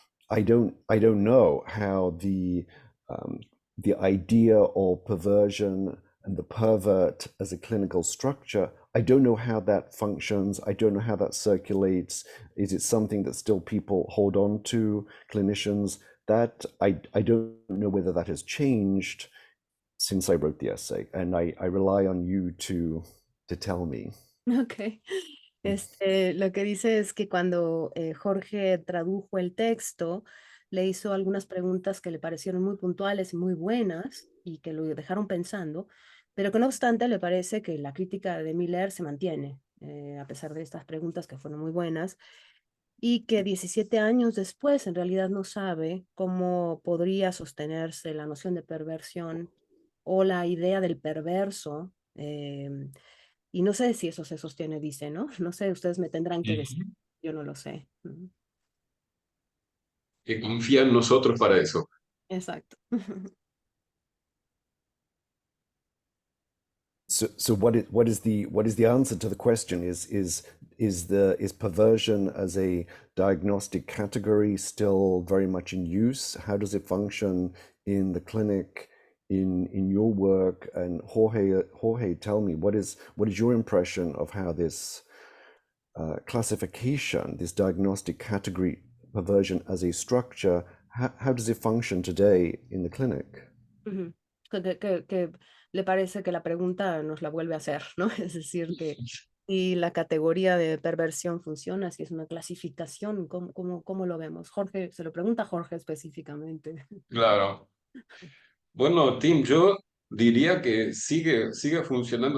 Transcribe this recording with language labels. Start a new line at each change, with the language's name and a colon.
English: I don't know how the idea of perversion and the pervert as a clinical structure, I don't know how that functions. I don't know how that circulates. Is it something that still people hold on to, clinicians? That I don't know whether that has changed since I wrote the essay, and I rely on you to tell me. Ok.
Spanish: Lo que dice es que cuando Jorge tradujo el texto, le hizo algunas preguntas que le parecieron muy puntuales y muy buenas y que lo dejaron pensando, pero que no obstante le parece que la crítica de Miller se mantiene, a pesar de estas preguntas que fueron muy buenas, y que 17 años después en realidad no sabe cómo podría sostenerse la noción de perversión o la idea del perverso. Y no sé si eso se sostiene, dice, ¿no? No sé, ustedes me tendrán que decir, yo no lo sé. Que confía en nosotros para eso. Exacto.
English: So what is the answer to the question? Is perversion as a diagnostic category still very much in use? How does it function in the clinic, in your work? And Jorge, tell me, what is your impression of how this classification, this diagnostic category, perversion as a structure, how does it function today in the clinic?
Spanish: Que le parece que la pregunta nos la vuelve a hacer, ¿no? Es decir, que si la categoría de perversión funciona, si es una clasificación, ¿cómo lo vemos? Jorge, se lo pregunta a Jorge específicamente. Claro. Bueno, Tim, yo diría que sigue funcionando.